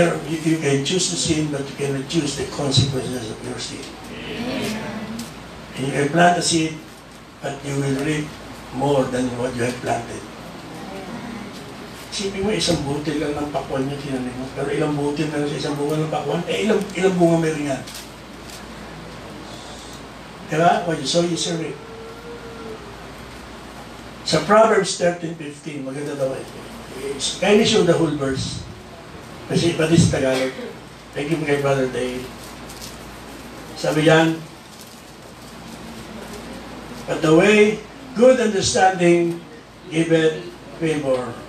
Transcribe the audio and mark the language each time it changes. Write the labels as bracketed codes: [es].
[en] You can choose to sin, but you cannot choose the consequences of your sin. And you can plant a seed, but you will reap more than what you have planted. [tl] Isipin mo, isang butil lang ng pakwan niya tinanim mo. Pero ilang butil na sa isang bunga ng pakwan, ilang bunga meron yan. Diba? [en] What you sow, you shall reap. [tl] Sa Proverbs 13:15, maganda daw ito. [en] Can you show the whole verse? [tl] Kasi pati sa Tagalog. [en] Thank you kay Brother Dave. [tl] Sabi yan, [en] but the way, good understanding giveth favor.